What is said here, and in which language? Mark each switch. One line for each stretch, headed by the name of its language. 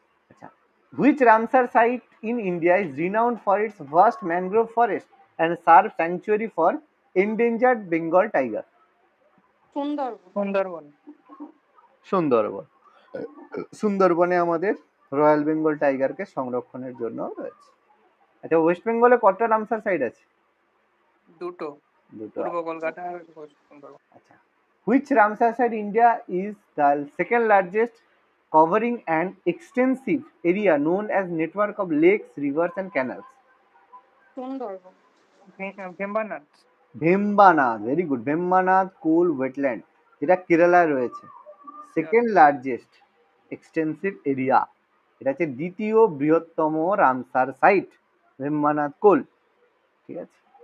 English: আচ্ছা, which Ramsar site in India is renowned for its vast mangrove forest and serves sanctuary for endangered Bengal tiger?
Bangla: Sundarban. Sundarban. Sundarban. সুন্দরবনে আমাদের royal Bengal টাইগারকে সংরক্ষণের জন্য রয়েছে। আচ্ছা, ওয়েস্ট বেঙ্গলে কটা রামসার সাইট আছে? দুটো, দুটো। পূর্ব কলকাতা আর সুন্দরবন।
English: আচ্ছা, which Ramsar site India is the second largest, covering an extensive area known as network of lakes, rivers and canals?
Bangla: Sundarban. Vembanad.
English: Vembanad, very good.
Bangla: Vembanad coal wetland, যেটা কেরালায় রয়েছে।
English: second largest extensive area,
Bangla: এটা হচ্ছে দ্বিতীয় বৃহত্তম রামসার সাইট, ভেম্বানাথ কোল। ঠিক আছে।